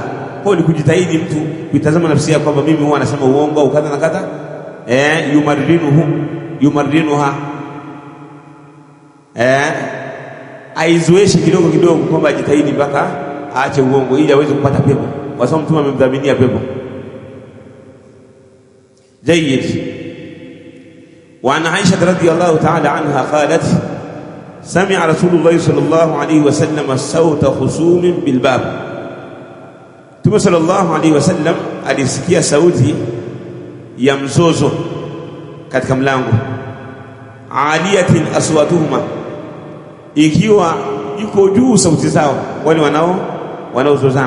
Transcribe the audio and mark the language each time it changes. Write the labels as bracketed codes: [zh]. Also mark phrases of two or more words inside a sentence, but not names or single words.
[sw] Kwa ni kujitahidi mtu kuitazama nafsi yake kwamba mimi huwa anasema uongo au kadha na kadha, yumarrinuha, aizoeshe kidogo kidogo kwamba ajitahidi mpaka aache uongo ili aweze kupata pepo, kwa sababu Mtume amemdhaminia pepo. Jayyid. [ar] وعن عائشة رضي الله تعالى عنها قالت سمع رسول الله صلى الله عليه وسلم صوت خصوم بالباب. [sw] Mtume [ar] صلى الله عليه وسلم [sw] alisikia sauti ya mzozo katika mlango, [ar] عالية أصواتهما, [sw] ikiwa iko juu sauti zao wale wanaozozana.